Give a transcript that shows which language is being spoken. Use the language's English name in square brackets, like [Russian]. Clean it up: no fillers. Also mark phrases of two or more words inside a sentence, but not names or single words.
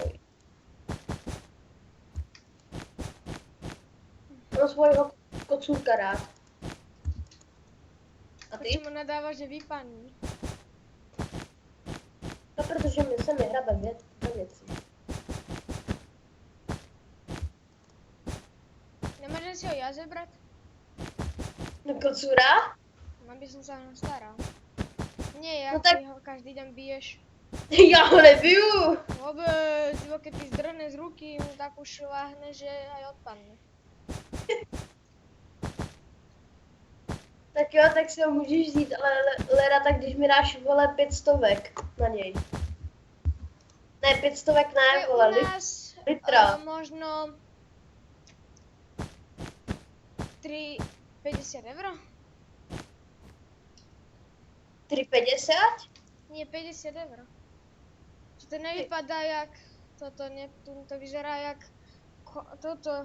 [Slovak] Mám svojho kocůrka rád. A ty? Prečo mu nadávaš, že vypadni? [Czech] No, protože mi se mi hrabe věci. [Slovak] Nemôžem si ho ja zebrať? [Czech] No kocůra? [Slovak] Mám by som sa o ňo staral. Nie, ja No tak- ty ho každý deň biješ. [Czech] Já ho nebiju. [Slovak] Vôbec, iba keď ti zdrhne z ruky, mu tak už láhne, že aj odpadne. [Czech] Tak jo, tak si ho můžeš vzít, ale leda, tak když mi dáš, vole, 500 na něj. Ne, 500 To ne, je vole, u nás litra. [Slovak] možno 3,50 eur? 3,50? Nie, 50 eur. Čo to nevypadá jak toto, Neptún, to vyzerá jak toto.